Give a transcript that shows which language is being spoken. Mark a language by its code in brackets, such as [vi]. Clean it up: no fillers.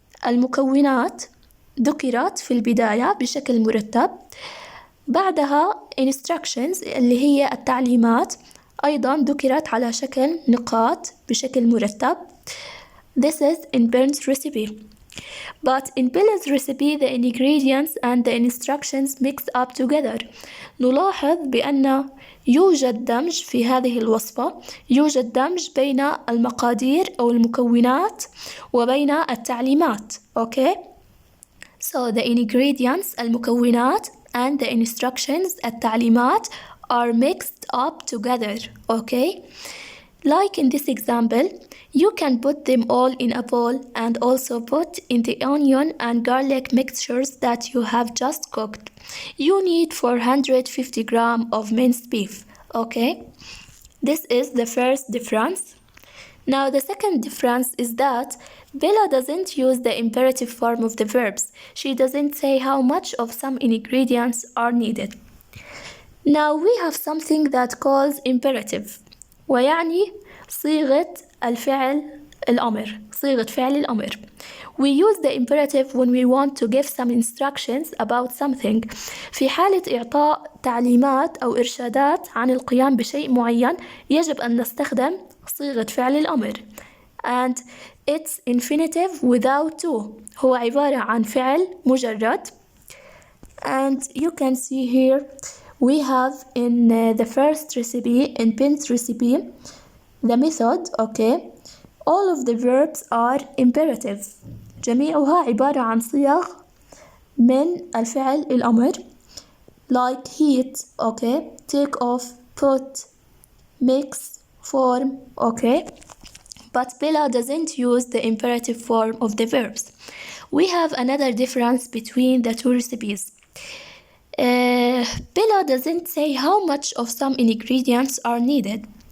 [ar] المكونات ذكرت في البداية بشكل مرتب. بعدها instructions اللي هي التعليمات أيضا ذكرت على شكل نقاط بشكل مرتب. [en] This is in Ben's recipe. But in Bella's recipe, the ingredients and the instructions mixed up together. [ar] نلاحظ بأن يوجد دمج في هذه الوصفة. يوجد دمج بين المقادير أو المكونات وبين التعليمات. [en] Okay? So the ingredients, المكونات, and the instructions, التعليمات, are mixed up together. Okay? Like in this example, you can put them all in a bowl and also put in the onion and garlic mixtures that you have just cooked. You need 450 grams of minced beef. Okay? This is the first difference. Now the second difference is that Bella doesn't use the imperative form of the verbs. She doesn't say how much of some ingredients are needed. Now we have something that calls imperative. [ar] ويعني صيغة الفعل الأمر. صيغة فعل الأمر. [en] We use the imperative when we want to give some instructions about something. [ar] في حالة إعطاء تعليمات أو إرشادات عن القيام بشيء معين يجب أن نستخدم صيغة فعل الأمر. [en] And it's infinitive without to. [ar] هو عبارة عن فعل مجرد. [en] And you can see here we have in the first recipe, in Ben's recipe, the method, okay, all of the verbs are imperative. [ar] جميعها عبارة عن صيغ من الفعل الأمر. [en] Like heat, okay, take off, put, mix, form, okay. But Bella doesn't use the imperative form of the verbs. We have another difference between the two recipes. Bella doesn't say how much of some ingredients are needed.